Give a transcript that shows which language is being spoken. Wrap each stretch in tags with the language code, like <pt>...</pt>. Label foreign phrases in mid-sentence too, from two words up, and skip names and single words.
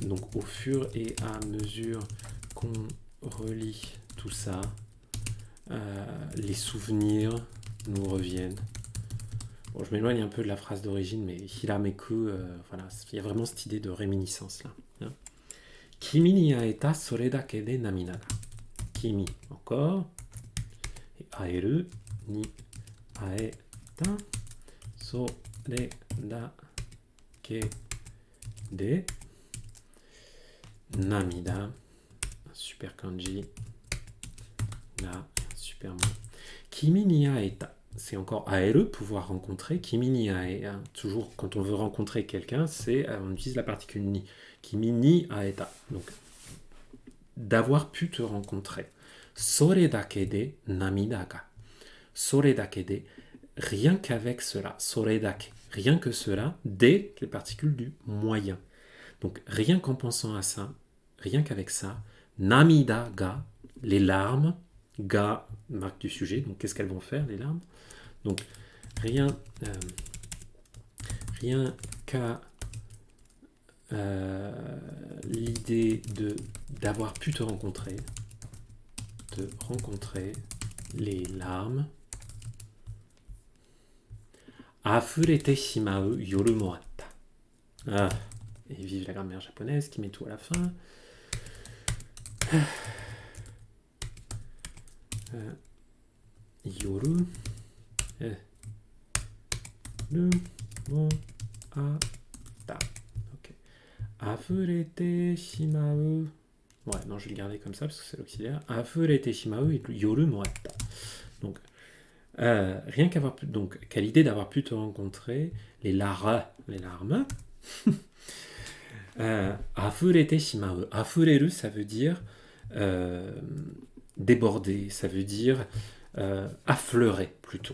<fr>Donc au fur et à mesure qu'on relit tout ça, les souvenirs nous reviennent. Bon, je m'éloigne un peu de la phrase d'origine, mais hirameku, voilà, il y a vraiment cette idée de réminiscence là. Hein.</fr> <ja>君に会えたそれだけで涙が.</ja> <fr>Kimi, encore. Et</fr> <ja>会えるに会えたそれだけで涙.</ja> <fr>Super kanji. Là, super mot.</fr> <ja>君に会えた.</ja> <fr>C'est encore aeru, pouvoir rencontrer.</fr> <ja>君に会えた.</ja> <fr>Toujours, quand on veut rencontrer quelqu'un, on utilise la particule ni.</fr> <ja>君に会えた.</ja> <fr>Donc, d'avoir pu te rencontrer.</fr> <ja>それだけで涙が。それだけで.</ja> <fr>Rien qu'avec cela.</fr> <ja>それだけ.</ja> <fr>Rien que cela. De, les particules du moyen. Donc, rien qu'en pensant à ça, rien qu'avec ça,</fr> <ja>涙が,</ja> <fr>les larmes, ga, marque du sujet, donc qu'est-ce qu'elles vont faire, les larmes? Donc, rien qu'à l'idée d'avoir pu te rencontrer, les larmes,</fr> <ja>溢れてしまう夜もあった.</ja> <fr>Ah, et vive la grammaire japonaise qui met tout à la fin.</fr> <ja>夜もあった.</ja> <fr>Ok.</fr> <ja>溢れてしまう.</ja> <fr>Ouais, non, je vais le garder comme ça parce que c'est l'auxiliaire.</fr> <ja>溢れてしまう夜もあった.</ja> <fr>Donc, rien qu'à l'idée d'avoir pu te rencontrer, les larmes.</fr> <ja>溢れてしまう.</ja> <fr>Afureru, ça veut dire déborder, ça veut dire affleurer plutôt.</fr>